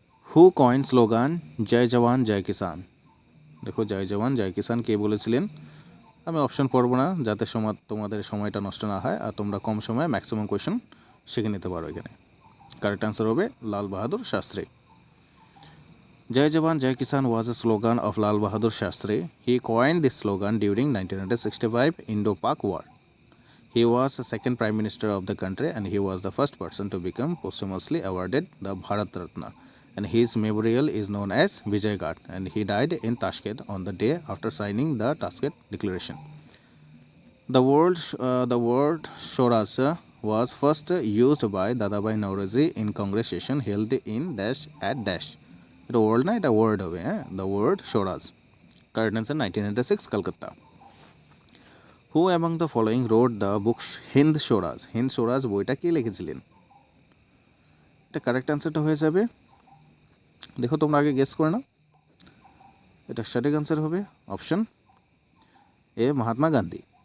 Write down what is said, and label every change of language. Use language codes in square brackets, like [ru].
[en] Who coined slogan জয় জওয়ান জয় কিষান? [bn] দেখো জয় জওয়ান জয় কিষান কে বলেছিলেন? আমি অপশন পড়ব না যাতে তোমাদের সময়টা নষ্ট না হয় আর তোমরা কম সময়ে ম্যাক্সিমাম কোয়েশ্চেন শিখে নিতে পারো। এখানে কারেক্ট আনসার হবে Lal Bahadur Shastri. [en] Jai Jawan Jai Kisan was a slogan of Lal Bahadur Shastri. He coined this slogan during 1965 Indo-Pak War. He was the second Prime Minister of the country and he was the first person to become posthumously awarded the Bharat Ratna. And his memorial is known as Vijay Ghat, and he died in Tashkent on the day after signing the Tashkent Declaration. The word Swaraj was first used by Dadabhai Naoroji in Congress session held in dash at dash. [bn] এটা word না, এটা word হবে, হ্যাঁ, [en] The word Swaraj. [bn] Correct answer 1996 Kolkata. [en] Who among the following wrote the book Hind Swaraj? [bn] হিন্দ স্বরাজ বইটা কে লিখেছিলেন? এটা correct অ্যান্সারটা হয়ে যাবে, দেখো তোমরা আগে গেস করে নাও, এটা সঠিক অ্যান্সার হবে অপশন এ, মহাত্মা গান্ধী।